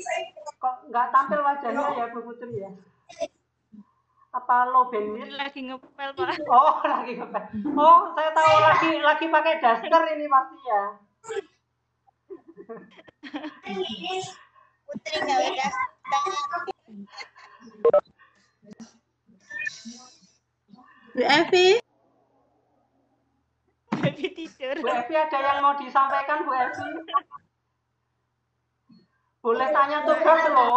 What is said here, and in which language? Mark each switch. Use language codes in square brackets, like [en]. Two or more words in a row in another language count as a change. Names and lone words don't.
[id] Kok nggak tampil wajahnya ya Bu Putri ya? [en] Apa low bandwidth? [id] Lagi ngepel Pak. Oh, lagi ngepel. Oh, saya tahu lagi pakai daster ini pasti ya. Putri nggak ada. Bu Evi. Evi tidur. Bu Evi ada yang mau disampaikan Bu Evi? Boleh tanya tugas loh.